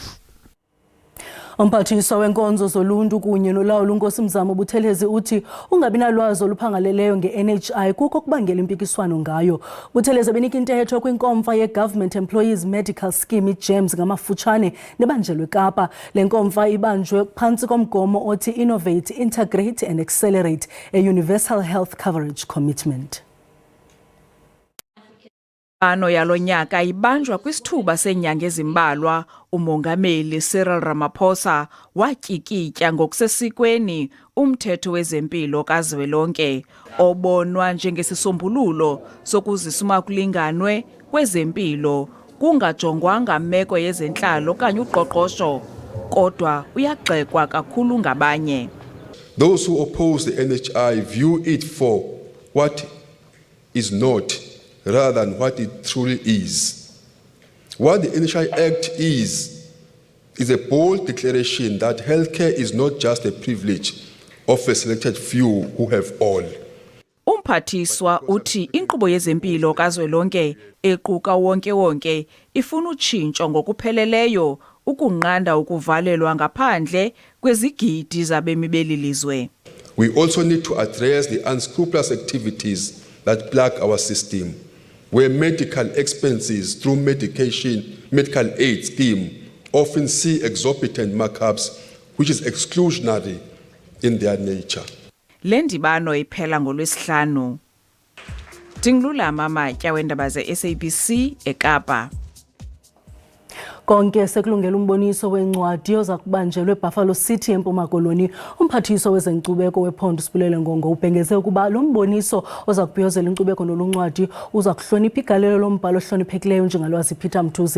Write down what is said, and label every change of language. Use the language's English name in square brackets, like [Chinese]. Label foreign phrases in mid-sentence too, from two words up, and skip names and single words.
[Xhosa] Umphathiswa wenkonzo zoluntu kunye nolawulo uNkosi Mzamo Buthelezi uthi ungabi nalwazi oluphangaleleyo nge-NHI kuko kubangela impikiswano ngayo. Buthelezi benika intetho kwinkomfa ye-Government Employees Medical Scheme i-GEMS ngamafutshane nebanjelwe Kapa. Le nkomfa ibanjwe phantsi komgomo othi [English] Innovate, Integrate and Accelerate a Universal Health Coverage Commitment. [Xhosa] Ano yalonyaka ibanjwa kwisithuba senyanga ezimbalwa. Umongameli Cyril Ramaphosa watyikitya ngokusesikweni umthetho wezempilo kazwelonke obonwa njengesisombululo sokuzisuma kulinganwe kwezempilo kungajongwanga meko yezentlalo okanye uqoqosho kodwa uyagxekwa kakhulu ngabanye. [English] Those who oppose the NHI view it for what is not rather than what it truly is. What the NHI Act is a bold declaration that healthcare is not just a privilege of a selected few who have all. [Xhosa] Umphathiswa uthi inkqubo yezempilo kazwelonke equka wonke ifuna utshintsho ngokupheleleyo ukunqanda ukuvalelwa ngaphandle kwezigidi zabemi belilizwe. [English] We also need to address the unscrupulous activities that plague our system, where medical expenses through medical aid scheme often see exorbitant markups, which is exclusionary in their nature. [Xhosa] Le ndibano iphela ngoLwesihlanu. Tingilulama Amatya weendaba ze-SABC eKapa. Konke sekulungela umboniso wencwadi oza kubanjelwe eBuffalo City eMpuma Koloni. Umphathiswa wezenkcubeko wephondo Sibulele Ngongo ubhengeze ukuba lo mboniso oza kubhiyozela inkcubeko noluncwadi uza kuhlonipha igalelo lombhalo ohloniphekileyo njengalwazi Peter Mthuze.